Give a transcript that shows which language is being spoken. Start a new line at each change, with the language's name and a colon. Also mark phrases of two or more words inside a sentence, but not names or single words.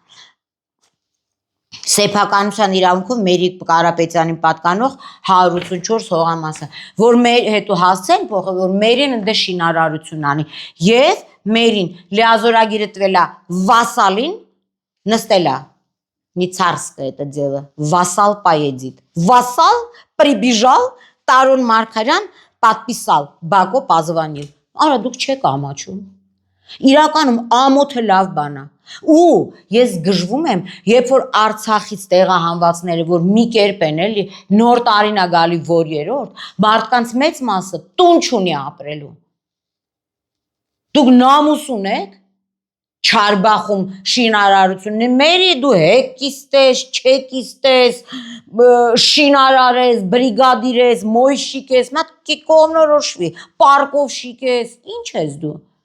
Armenian: սեփականության իրավունքով Մերի Կարապետյանին պատկանող 184 հողամասը, որ մեր հետո հասցեն փոխել, որ Մերին ընդ շինարարություն անի եւ Մերին լիազորագիրը տվել ա վասալին նստել ա
Russian: Не царское это дело. Вассал поедет. Вассал прибежал, Տարոն Մարգարյան подписал, Բակո позвонил.
Armenian: Արա դուք չեք ամաչում։ Իրականում ամոթը լավ բան է։ Ու ես գժվում եմ, երբ որ Արցախից տեղահանվածները, որ մի կերպ են էլի, նոր տարին է գալի որ երրորդ, մարդկանց մեծ մասը տուն չունի ապրելու։ Դուք նամուս ունեք Չարբախում շինարարությունն է, Մերի դու հեկիստ ես, չեկիստ ես, շինարար ես, բրիգադիր ես, մոյշիկ ես, մատ կոմնորոշվի, պարկովշիկ ես, ինչ ես դու։